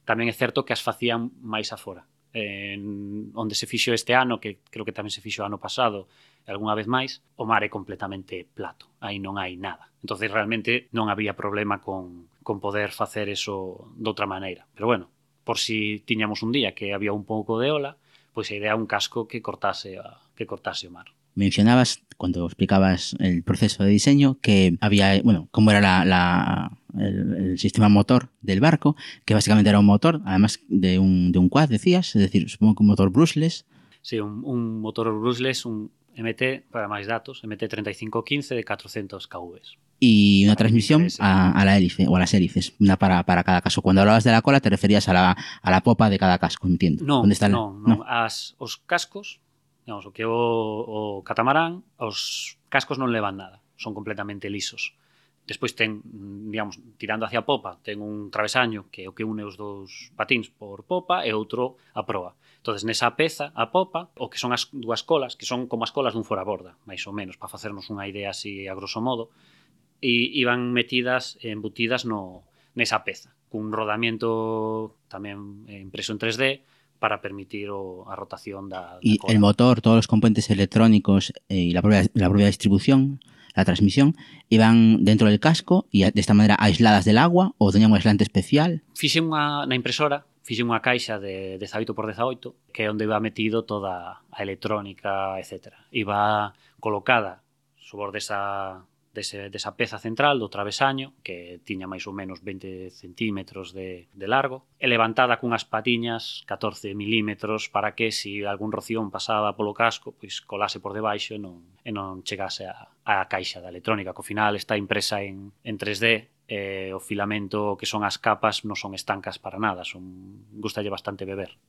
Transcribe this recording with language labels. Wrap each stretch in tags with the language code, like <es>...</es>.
<gl>Tamén é certo que as facían máis afora. Onde se fixo este ano, que creo que tamén se fixo ano pasado, algunha vez máis, o mar é completamente plato. Aí non hai nada. Entón, realmente, non había problema con poder facer eso doutra maneira. Pero, bueno, por si tiñamos un día que había un pouco de ola, pois a idea é un casco que cortase o mar.</gl> <es>Mencionabas, cuando explicabas el proceso de diseño, que había, bueno, cómo era el sistema motor del barco, que básicamente era un motor, además de un quad, decías, es decir, supongo que un motor brushless. Sí, un motor brushless, un MT, para más datos, MT3515 de 400 kW. Y una transmisión a la hélice o a las hélices, una para cada casco. Cuando hablabas de la cola, te referías a la popa de cada casco, entiendo.</es> <gl>No, ¿dónde está no. Os cascos, digamos, o catamarán, os cascos non levan nada, son completamente lisos. Despois ten, digamos, tirando hacia a popa, ten un travesaño que é o que une os dous patins por popa e outro a proa. Entonces nesa peza, a popa, o que son as dúas colas, que son como as colas dun foraborda, máis ou menos, para facernos unha idea así a grosso modo, e iban metidas, embutidas no nesa peza, cun rodamiento tamén impreso en 3D, para permitir a rotación da cola.</gl> <es>Y el motor, todos los componentes electrónicos y la propia distribución, la transmisión, iban dentro del casco y de esta manera aisladas del agua o tenían un aislante especial.</es> <gl>Fixe na impresora, fixe unha caixa de 18x18, que é onde iba metido toda a electrónica, etc. Iba colocada sobre desa peza central do travesaño, que tiña máis ou menos 20 centímetros de largo, e levantada cunhas patiñas 14 milímetros para que, se algún roción pasaba polo casco, pois colase por debaixo e non chegase a caixa da electrónica, que ao final está impresa en 3D, o filamento, que son as capas, non son estancas para nada, gustalle bastante beber.</gl>